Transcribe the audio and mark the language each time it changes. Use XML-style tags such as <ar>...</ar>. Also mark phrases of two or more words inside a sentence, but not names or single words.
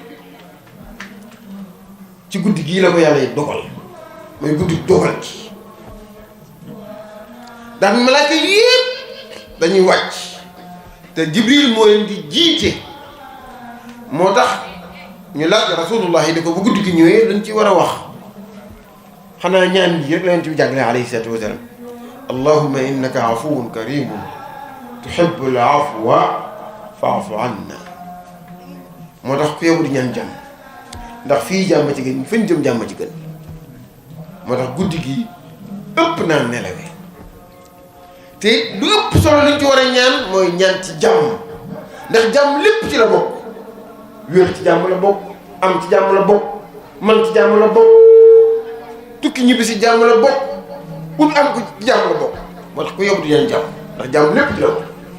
<wo>ci guddi gii la ko yàlla yi dogal mooy guddi dogal gi ndax malaaka yépp dañuy wàcc te Jibril moo leen di jiite moo tax ñu laaj rasulullah yi di ko bu guddi gi ñëwee dañ ci war a wax xanaa ñaan ji rek la leen ci jàngale</wo> <ar>عليه الصلاة والسلام اللهم إنك عفو كريم تحب العفو فاعف عنا</ar> <wo>moo tax ku yow di ñaan jàmm ndax fii jàmm ci gën fañ jëm jàmm ci gën moo tax guddi gi ëpp naa nelawe te lu ëpp solo liñ ci war a ñaan mooy ñaan ci jàmm ndax jàmm lépp ci la bokk wér ci jàmm la bokk am ci jàmm la bokk man ci jàmm la bokk tukki ñibbi si jàmm la bokk ut am ko ci jàmm la bokk moo tax ku yóbbu di ñaan jàmm ndax jàmm lépp ci la bokk</wo>